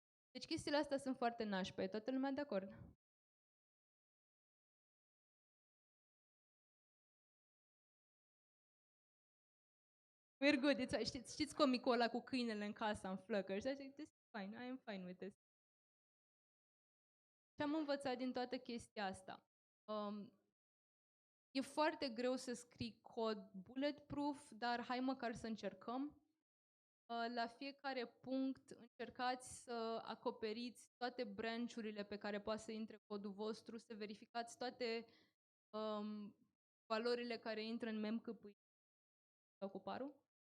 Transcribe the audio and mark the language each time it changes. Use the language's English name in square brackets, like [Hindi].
[Romanian] Deci chestiile astea sunt foarte nașpe, toată lumea de acord? [English] We're good. [Romanian] Știți comicul ăla cu câinele în casa, în flăcări? Și zic, [English] this is fine, I am fine with this. [Romanian] Ce am învățat din toată chestia asta? E foarte greu să scrii cod bulletproof, dar hai măcar să încercăm. La fiecare punct încercați să acoperiți toate branch-urile pe care poate să intre codul vostru, să verificați toate valorile care intră în memcpy sau cu parul.